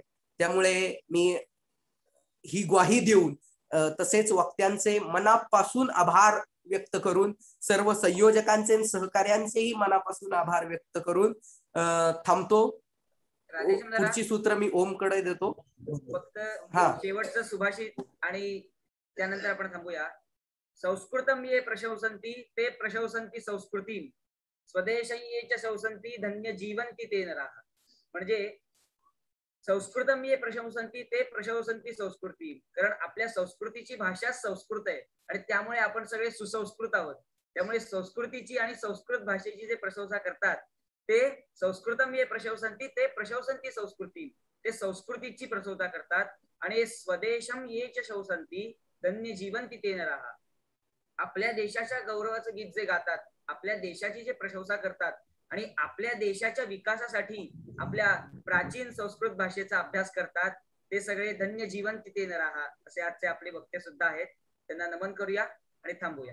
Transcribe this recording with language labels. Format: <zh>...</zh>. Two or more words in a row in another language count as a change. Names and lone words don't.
<mr>त्यामुळे मी ही ग्वाही देऊन तसेच वक्त्यांचे मनापासून आभार व्यक्त करून, सर्व संयोजकांचे सहकार्यांचेही मनापासून आभार व्यक्त करून थांबतो. पुढची सूत्र मी ओमकडे देतो. फक्त शेवटचं सुभाषित आणि त्यानंतर आपण थांबूया.</mr> <sa>संस्कृतम ये प्रशंसन्ति ते प्रशंसन्ति संस्कृती, स्वदेशं ये च शंसन्ति धन्य जीवन्ति ते नराः.</sa> <mr>म्हणजे</mr> <sa>संस्कृतम ये प्रशंसन्ति ते प्रशंसन्ति संस्कृती,</sa> <mr>कारण आपल्या संस्कृतीची भाषा संस्कृत आहे आणि त्यामुळे आपण सगळे सुसंस्कृत आहोत. त्यामुळे संस्कृतीची आणि संस्कृत भाषेची जे प्रशंसा करतात ते</mr> <sa>संस्कृतम ये प्रशंसन्ति ते प्रशंसन्ति संस्कृती,</sa> <mr>ते संस्कृतीची प्रशंसा करतात आणि</mr> <sa>स्वदेशम ये च शंसन्ति धन्य जीवन्ति ते नराः.</sa> <mr>आपल्या देशाच्या गौरवाचं गीत जे गातात, आपल्या देशाची जे प्रशंसा करतात आणि आपल्या देशाच्या विकासासाठी आपल्या प्राचीन संस्कृत भाषेचा अभ्यास करतात, ते सगळे</mr> <sa>धन्य जीवन्ति ते नराः</sa> <mr>असे आजचे आपले वक्ते सुद्धा आहेत. त्यांना नमन करूया आणि थांबूया.</mr>